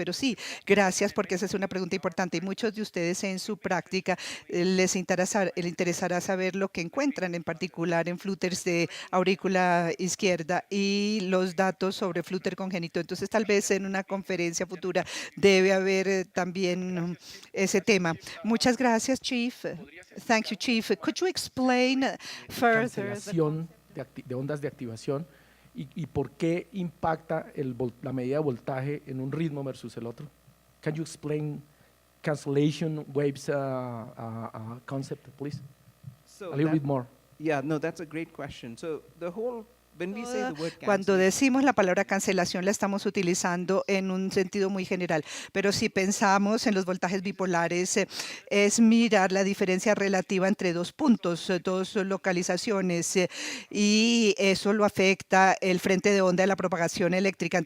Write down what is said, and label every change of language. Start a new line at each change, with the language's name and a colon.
Spanish: Pero sí, gracias, porque esa es una pregunta importante, y muchos de ustedes en su práctica les interesará saber lo que encuentran en particular en flutters de aurícula izquierda y los datos sobre flutter congénito. Entonces, tal vez en una conferencia futura debe haber también ese tema. Muchas gracias,
English: Chief. Thank you, Chief. Could you explain further
Spanish: Cancelación de ondas de activación y por qué impacta la medida de voltaje en un ritmo versus el otro?
English: Can you explain cancellation waves concept, please? So A little bit more. Yeah, no, that's a great question. So when we say the word
Spanish: Cuando
English: cancel,
Spanish: decimos la palabra cancelación, la estamos utilizando en un sentido muy general, pero si pensamos en los voltajes bipolares, es mirar la diferencia relativa entre dos puntos, dos localizaciones, y eso lo afecta el frente de onda de la propagación eléctrica.